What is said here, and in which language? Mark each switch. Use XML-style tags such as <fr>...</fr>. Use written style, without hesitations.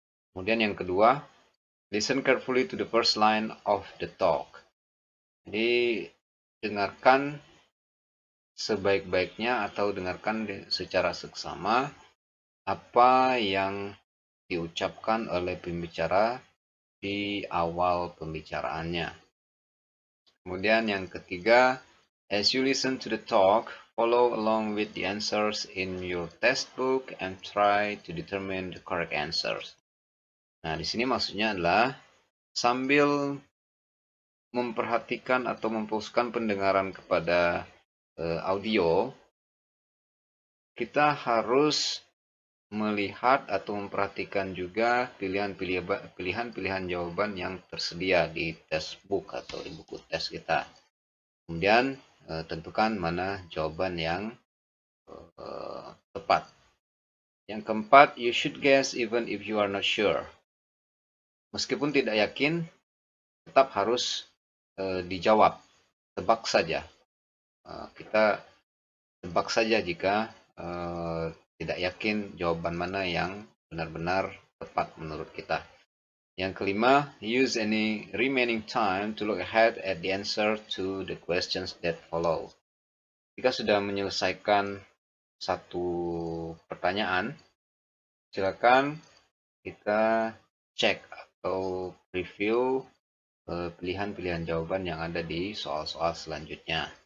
<id>Kemudian yang kedua,</id> <en>listen carefully to the first line of the talk.</en> <id>Jadi dengarkan sebaik-baiknya atau dengarkan secara seksama apa yang diucapkan oleh pembicara di awal pembicaraannya. Kemudian yang ketiga,</id> <en>as you listen to the talk, follow along with the answers in your textbook and try to determine the correct answers.</en> <id>Nah, di sini maksudnya adalah sambil memperhatikan atau memfokuskan pendengaran kepada audio, kita harus melihat atau memperhatikan juga pilihan-pilihan jawaban yang tersedia di textbook atau di buku tes kita. Kemudian tentukan mana jawaban yang tepat. Yang keempat,</id> <en>you should guess even if you are not sure.</en> <id>Meskipun tidak yakin, tetap harus dijawab. Tebak saja. Kita tebak saja jika tidak yakin jawaban mana yang benar-benar tepat menurut kita. Yang kelima,</id> <en>use any remaining time to look ahead at the answer to the questions that follow.</en> <id>Jika sudah menyelesaikan satu pertanyaan, silakan kita cek atau review pilihan-pilihan jawaban yang ada di soal-soal selanjutnya.</id>